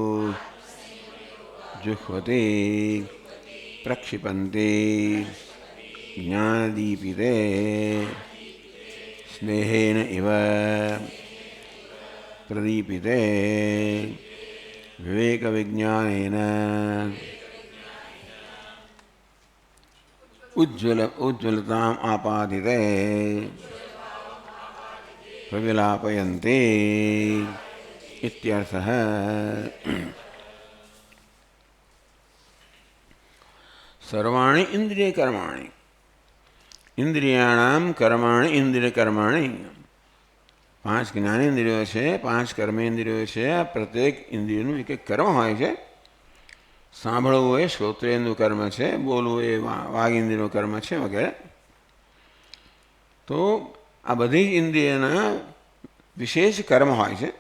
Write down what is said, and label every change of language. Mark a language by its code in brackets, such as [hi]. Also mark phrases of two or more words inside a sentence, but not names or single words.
[sa] जुह्वति प्रक्षिपन्ति ज्ञानदीपिते स्नेहेन इव प्रदीपिते विवेकविज्ञानेन उज्ज्वलताम् आपादिते प्रविलापयन्ति इत्यर्थः। सर्वाणि इंद्रिय कर्माणि, इंद्रियाणाम कर्माणि इंद्रिय कर्माणि, [gu] 5 જ્ઞાનેન્દ્રિયો છે, 5 કર્મેન્દ્રિયો છે. આ પ્રત્યેક ઇન્દ્રિયનું એક એક કર્મ હોય છે. સાંભળવું એ શ્રોત્રેન્દ્રનું કર્મ છે, બોલવું એ વાગિન્દ્રિયનું કર્મ છે વગેરે. તો આ બધી જ ઇન્દ્રિયના વિશેષ કર્મ હોય છે.